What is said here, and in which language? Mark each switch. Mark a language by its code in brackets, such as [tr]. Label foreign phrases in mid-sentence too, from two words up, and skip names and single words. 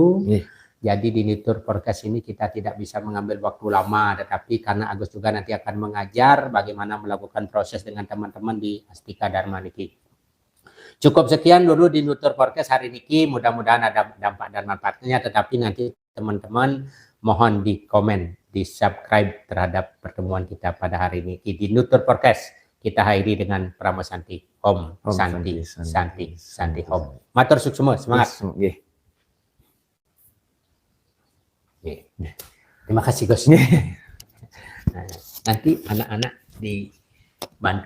[id] Jadi di Nutur Podcast ini kita tidak bisa mengambil waktu lama, tetapi karena Agus juga nanti akan mengajar bagaimana melakukan proses dengan teman-teman di Astika Dharma niki. Cukup sekian dulu di Nutur Podcast hari niki, mudah-mudahan ada dampak dan manfaatnya, tetapi nanti teman-teman mohon di komen, di subscribe terhadap pertemuan kita pada hari niki di Nutur Podcast. [sa] Kita akhiri dengan Pramo Santi. Om Santi, Santi, Santi Om. [ban] Matur suksema, semangat. [id] Terima kasih Gus. Nanti anak-anak dibantu